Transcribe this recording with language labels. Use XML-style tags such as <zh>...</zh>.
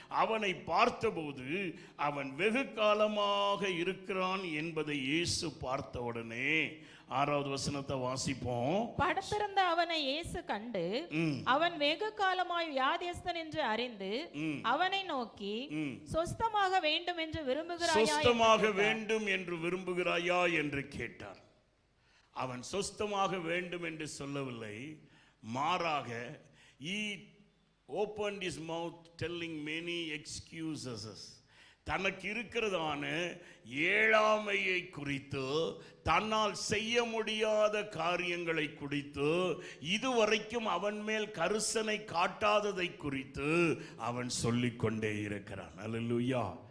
<ta>அவனை பார்த்தபோது அவன் வெகு காலமாக இருக்கிறான் என்பதை இயேசு பார்த்த உடனே, 6வது வசனத்தை வாசிப்போம். படுத்திருந்த அவனை இயேசு கண்டு அவன் வெகு காலமாய் வியாதியஸ்தன் என்று அறிந்து அவனை நோக்கி, சொஸ்தமாக வேண்டும் என்று விரும்புகிறாயா, சொஸ்தமாக வேண்டும் என்று விரும்புகிறாயா என்று கேட்டார். அவன் சொஸ்தமாக வேண்டும் என்று சொல்லவில்லை, மாறாக</ta> <en>he opened his mouth telling many excuses.</en> <ta>தனக்கு இருக்கிறதான ஏழாமையை குறித்து, தன்னால் செய்ய முடியாத காரியங்களை குறித்து, இதுவரைக்கும் அவன் மேல் கரிசனை காட்டாததை குறித்து அவன் சொல்லிக்கொண்டே இருக்கிறான். அல்லேலூயா.</ta>